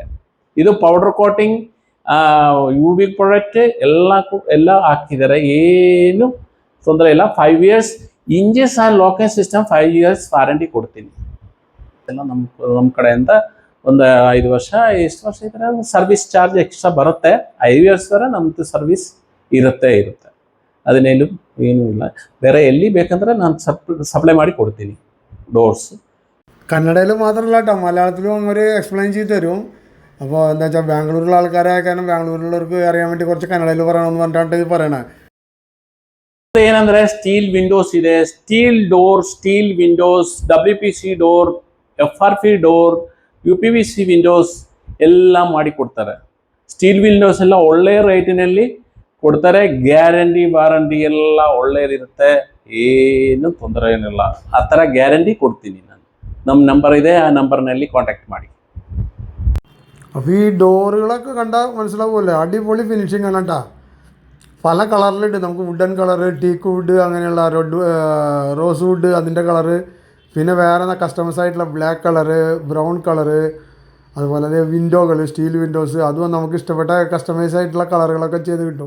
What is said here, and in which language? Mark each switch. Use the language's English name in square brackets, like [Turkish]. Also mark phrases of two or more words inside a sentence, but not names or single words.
[Kannada] ಇದು [English] powder coating, UV product [Kannada] ಎಲ್ಲ ಹಾಕಿದ್ದಾರೆ, ಏನು ತೊಂದರೆ ಇಲ್ಲ. 5 years [English] hinges and locking system [Kannada] 5 years ವಾರಂಟಿ ಕೊಡ್ತೀನಿ. ಎಲ್ಲ ನಮ್ಮ ಕಡೆಯಿಂದ ಒಂದು 5 ವರ್ಷ, ಎಷ್ಟು ವರ್ಷ ಇದ್ರೆ [English] service charge extra [Kannada] ಬರುತ್ತೆ. 5 years ವರೆ ನಮ್ಮದು ಸರ್ವಿಸ್ ಇರುತ್ತೆ. അതിനേലും ಏನೂ ಇಲ್ಲ. വേറെ എಲ್ಲಿ ಬೇಕಂದ್ರೆ ನಾನು സപ്ലൈ ಮಾಡಿ ಕೊಡ್ತೀನಿ ഡോർസ്. [Malayalam] കന്നഡയിൽ മാത്രമല്ല കേട്ടോ, മലയാളത്തിലും അവർ എക്സ്പ്ലെയിൻ ചെയ്ത് തരും. അപ്പോൾ എന്താ വെച്ചാൽ ബാംഗ്ലൂരിലുള്ള ആൾക്കാരായ കാരണം ബാംഗ്ലൂരിലുള്ളവർക്ക് അറിയാൻ വേണ്ടി കുറച്ച് കന്നഡയിൽ പറയണമെന്ന് പറഞ്ഞിട്ടാണ് ഇത് പറയണേ. [Kannada] ಏನಂದ್ರೆ [English] steel windows [Kannada] ಇದೆ, [English] steel door, steel windows, WPC door, FRP door, UPVC windows [Kannada] ಎಲ್ಲ ಮಾಡಿ ಕೊಡ್ತಾರೆ. [English] steel windows [Kannada] ಎಲ್ಲ ಒಳ್ಳೆ ರೇಟಿನಲ್ಲಿ ಕೊಡ್ತಾರೆ. [English] guarantee warranty [Kannada] ಎಲ್ಲ ಒಳ್ಳೇದಿರುತ್ತೆ, ಏನು ತೊಂದರೆ ಏನಿಲ್ಲ. ಆ ಥರ ಗ್ಯಾರಂಟಿ ಕೊಡ್ತೀನಿ ನಾನು. ನಮ್ಮ ನಂಬರ್ ಇದೆ, ಆ ನಂಬರ್ನಲ್ಲಿ ಕಾಂಟ್ಯಾಕ್ಟ್ ಮಾಡಿ. [Malayalam] അപ്പോൾ ഈ ഡോറുകളൊക്കെ കണ്ടാൽ മനസ്സിലാവുമല്ലേ, അടിപൊളി ഫിനിഷിംഗ് ആണ് കേട്ടോ. പല കളറിലുണ്ട്. നമുക്ക് [English] wooden colour, teak wood, [Malayalam] അങ്ങനെയുള്ള [English] rose wood [Malayalam] അതിൻ്റെ കളറ്, പിന്നെ വേറെ കസ്റ്റമൈസ് ആയിട്ടുള്ള [English] black colour, brown colour, [Malayalam] അതുപോലെ വിൻഡോകൾ, [English] steel windows, [Malayalam] അതും നമുക്ക് ഇഷ്ടപ്പെട്ട കസ്റ്റമൈസ് ആയിട്ടുള്ള കളറുകളൊക്കെ ചെയ്ത് കിട്ടും.